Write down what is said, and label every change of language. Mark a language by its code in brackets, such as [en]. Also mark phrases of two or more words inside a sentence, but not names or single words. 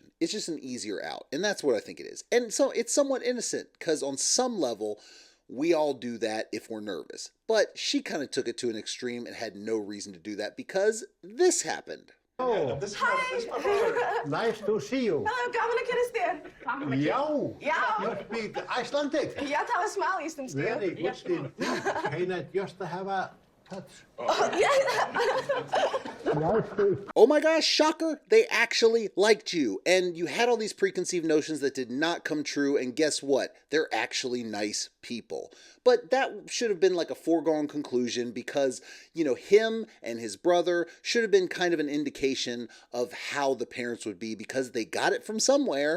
[en] It's just an easier out, and that's what I think it is. And so it's somewhat innocent, because on some level, we all do that if we're nervous. But she kind of took it to an extreme and had no reason to do that because this happened. Oh, nice to see you. Hello, [is] gaman að kynnast þér. Já, [en] you speak Icelandic. [is] Já, tala smá íslensku. [en] Very good. Can I just have a Oh my gosh, shocker, they actually liked you. And you had all these preconceived notions that did not come true, and guess what? They're actually nice people. But that should have been like a foregone conclusion because, you know, him and his brother should have been kind of an indication of how the parents would be because they got it from somewhere.